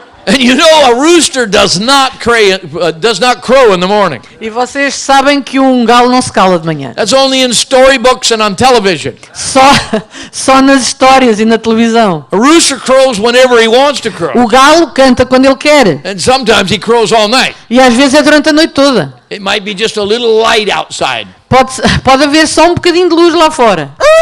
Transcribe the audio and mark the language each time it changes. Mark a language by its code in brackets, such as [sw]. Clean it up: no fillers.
[en] And you know a rooster does not crow in the morning. [pt] E vocês sabem que um galo não se cala de manhã. [en] That's only in storybooks and on television. [pt] Só nas histórias e na televisão. [en] A rooster crows whenever he wants to crow. [pt] O galo canta quando ele quer. [en] And sometimes he crows all night. [pt] E às vezes é durante a noite toda. [en] It might be just a little light outside. [pt] Pode haver só um bocadinho de luz lá fora.